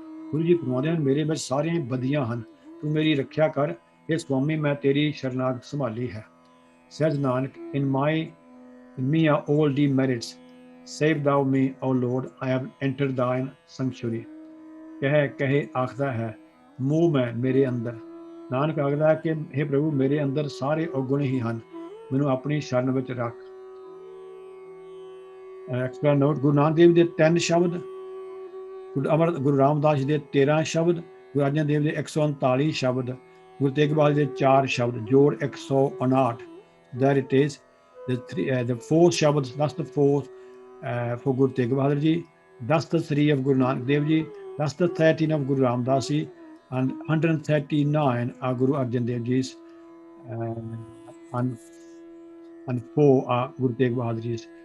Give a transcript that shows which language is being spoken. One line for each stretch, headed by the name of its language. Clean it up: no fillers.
Punjabi: ਗੁਰੂ ਜੀ ਫਰਮਾਉਂਦੇ ਹਨ, ਮੇਰੇ ਵਿੱਚ ਸਾਰੀਆਂ ਬਦੀਆਂ ਹਨ, ਤੂੰ ਮੇਰੀ ਰੱਖਿਆ ਕਰ। ਇਹ ਸੁਆਮੀ ਮੈਂ ਤੇਰੀ ਸ਼ਰਨਾਗਤ ਸੰਭਾਲੀ ਹੈ।
English: Says Nanak, in me are all demerits. Save thou me, O Lord, I have entered thine sanctuary.
Punjabi: ਕਹੇ ਆਖਦਾ ਹੈ ਮੂੰਹ ਮੈਂ ਮੇਰੇ ਅੰਦਰ। ਨਾਨਕ ਆਖਦਾ ਹੈ ਕਿ ਹੇ ਪ੍ਰਭੂ ਮੇਰੇ ਅੰਦਰ ਸਾਰੇ ਔਗੁਣ ਹੀ ਹਨ, ਮੈਨੂੰ ਆਪਣੀ ਸ਼ਰਨ ਵਿੱਚ ਰੱਖ। ਐਕਸਟਰਾ ਨੋਟ, ਗੁਰੂ ਨਾਨਕ ਦੇਵ ਦੇ 3 ਸ਼ਬਦ, ਗੁਰੂ ਰਾਮਦਾਸ ਜੀ ਦੇ 13 ਸ਼ਬਦ, ਗੁਰੂ ਅਰਜਨ ਦੇਵ ਦੇ 139 ਸ਼ਬਦ, ਗੁਰੂ ਤੇਗ ਬਹਾਦਰ ਦੇ 4 ਸ਼ਬਦ, ਜੋੜ 159।
English: There it is, the 4 ਸ਼ਬਦ, that's the 4 for Guru Tegh Bahadur Ji, that's the 3 of Guru Nanak Dev Ji, that's the 13 of Guru Ramdas Ji, and 139 are Guru Arjan Dev Ji's, and 4 are Guru Tegh Bahadur Ji's.